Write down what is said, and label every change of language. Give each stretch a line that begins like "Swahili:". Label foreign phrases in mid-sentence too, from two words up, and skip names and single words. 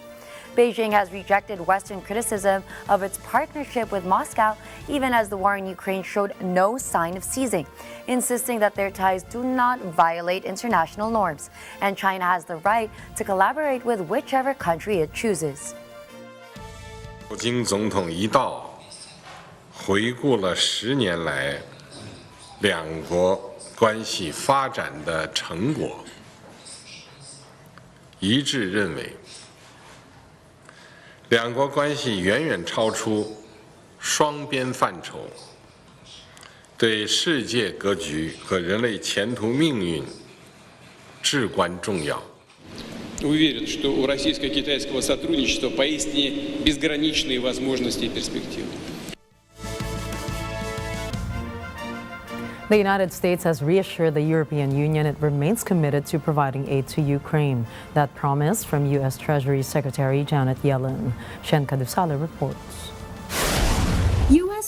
English: Beijing has rejected Western criticism of its partnership with Moscow, even as the war in Ukraine showed no sign of ceasing, insisting that their ties do not violate international norms, and China has the right to collaborate with whichever country it chooses.
Chinese: 普京总统一到，回顾了10年来两国关系发展的成果，一致认为，两国关系远远超出双边范畴，对世界格局和人类前途命运至关重要。
Russian: Уверен, что у российско-китайского сотрудничества поистине безграничные возможности и перспективы.
English: The United States has reassured the European Union it remains committed to providing aid to Ukraine. That promise from U.S. Treasury Secretary Janet Yellen. Shen Kadusale reports. U.S.